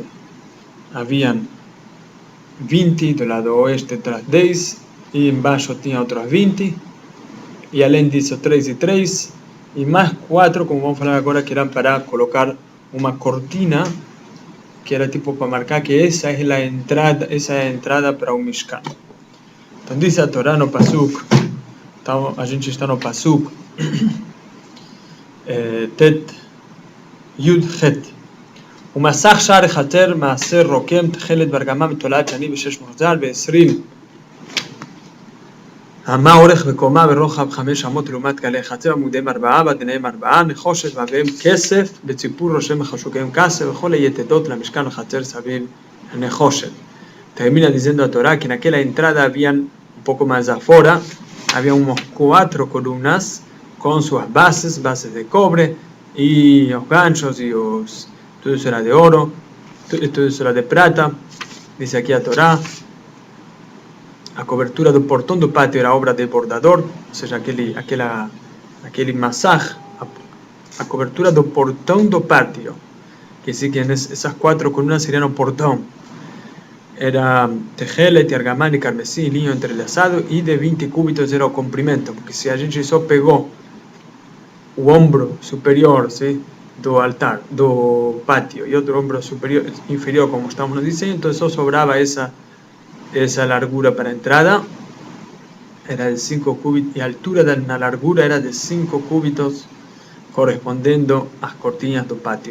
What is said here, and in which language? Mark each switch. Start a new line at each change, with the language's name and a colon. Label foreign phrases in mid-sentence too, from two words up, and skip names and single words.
Portuguese: Haviam 20, do lado oeste outras 10, e embaixo tinha outras 20, e além disso 3 e 3, e mais 4, como vamos falar agora, que eram para colocar uma cortina, que era tipo para marcar que essa é a entrada para o Mishkan. Então diz a Torá no Pasuk, então, a gente está no
Hebrew: פסוק טית יוד חית. ומסך שער החצר מעשר רוקם תכלת ברגמה מתולעת שני ושש מוחזל ו20 אמה אורך וקומה ורוחב 5 אמות לעומת גלי חצר עמודיהם 4 ואדניהם 4 נחושת ואביהם כסף בציפור ראשיהם וחשוקיהם כסף וכל היתדות למשכן החצר סביב הנחושת.
Spanish: Termina diciendo a Torá que en aquella entrada habían un poco más afuera, había unos 4 columnas con sus bases de cobre y los ganchos y todo eso era de oro, todo eso era de plata. Dice aquí
Portuguese: a Torá, a cobertura do portão do pátio era obra de bordador, ou seja, aquele massaj, a cobertura do portão do pátio, que sí que essas 4 colunas seriam o portão. Era tejelet, argamán e carmesí, linho entrelaçado, e de 20 cúbitos era o comprimento, porque se a gente só pegou o ombro superior, ¿sí?, do altar, do pátio, e outro ombro inferior, como estamos no diseño, então só sobrava essa largura para a entrada, era de 5 cúbitos, e a altura na largura era de 5 cúbitos, correspondendo às cortinas do pátio.